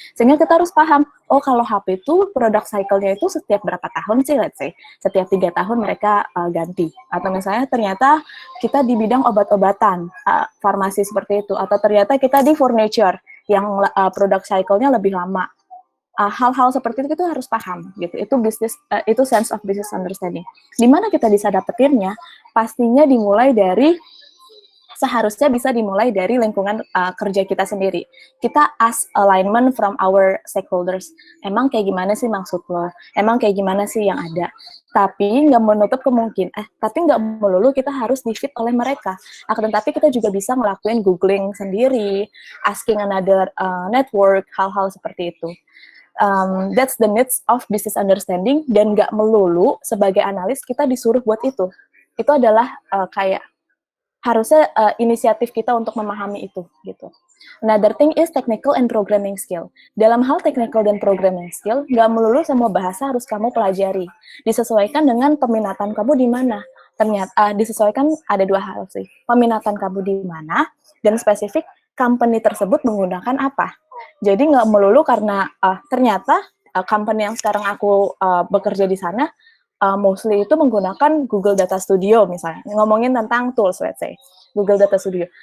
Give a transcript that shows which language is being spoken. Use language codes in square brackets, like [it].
[id] Sehingga kita harus paham, oh kalau HP itu product cycle-nya itu setiap berapa tahun sih, [en] let's say. [id] Setiap 3 tahun mereka ganti. Atau misalnya ternyata kita di bidang obat-obatan, farmasi seperti itu. Atau ternyata kita di furniture, yang product cycle-nya lebih lama. Hal-hal seperti itu kita harus paham gitu. Itu [en] sense of business understanding. [id] Di mana kita bisa dapetinnya? Pastinya seharusnya bisa dimulai dari lingkungan kerja kita sendiri. Kita [en] ask alignment from our stakeholders. [id] Emang kayak gimana sih maksud lo? Emang kayak gimana sih yang ada? Tapi nggak menutup tapi nggak melulu kita harus di-fit oleh mereka. Akan tetapi kita juga bisa ngelakuin googling sendiri, [en] asking another network, [id] hal-hal seperti itu. [en] That's the needs of business understanding, [id] dan nggak melulu sebagai analis kita disuruh buat itu. Itu adalah kayak harusnya inisiatif kita untuk memahami itu gitu. [en] Another thing is technical and programming skill. [id] Dalam hal technical dan programming skill, nggak melulu semua bahasa harus kamu pelajari. Disesuaikan dengan peminatan kamu di mana. Ternyata disesuaikan ada 2 hal sih. Peminatan kamu di mana dan spesifik company tersebut menggunakan apa. Jadi nggak melulu karena ternyata company yang sekarang aku bekerja di sana mostly itu menggunakan Google Data Studio misalnya, ngomongin tentang tools, [en] let's say, [id] Google Data Studio.